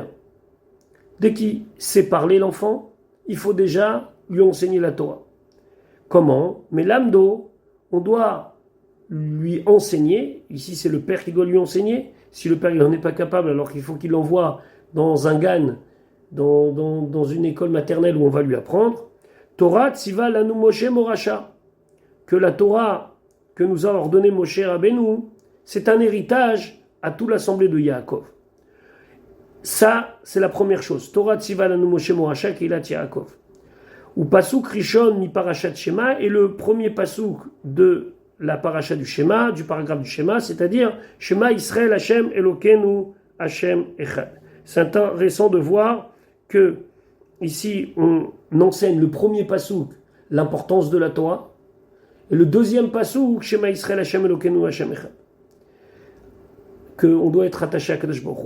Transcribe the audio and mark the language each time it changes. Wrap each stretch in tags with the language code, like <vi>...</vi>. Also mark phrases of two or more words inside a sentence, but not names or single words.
<fr>Dès qu'il sait parler l'enfant, il faut déjà lui enseigner la Torah. Comment? Mais l'amdo, on doit lui enseigner. Ici, c'est le père qui doit lui enseigner. Si le père n'en est pas capable, alors qu'il faut qu'il l'envoie dans un gan, dans une école maternelle où on va lui apprendre.</fr> <he>תורה צוה לנו משה מורשה.</he> <fr>Que la Torah que nous a ordonné Moshe Rabbeinu, c'est un héritage à toute l'assemblée de Yaakov. Ça, c'est la première chose.</fr> <he>תורה צוה לנו משה מורשה קהלת יעקב. ופסוק ראשון מפרשת שמע,</he> <fr>et le premier pasuk de la paracha du Shema, du paragraphe du Shema, c'est-à-dire</fr> <he>שמע ישראל השם אלוקינו השם אחד.</he> <fr>C'est intéressant de voir que ici on enseigne le premier pasuk, l'importance de la Torah, et le deuxième pasuk,</fr> <he>שמע ישראל השם אלוקינו השם אחד,</he> <fr>qu'on doit être attaché à</fr> <he>קדוש ברוך הוא.</he>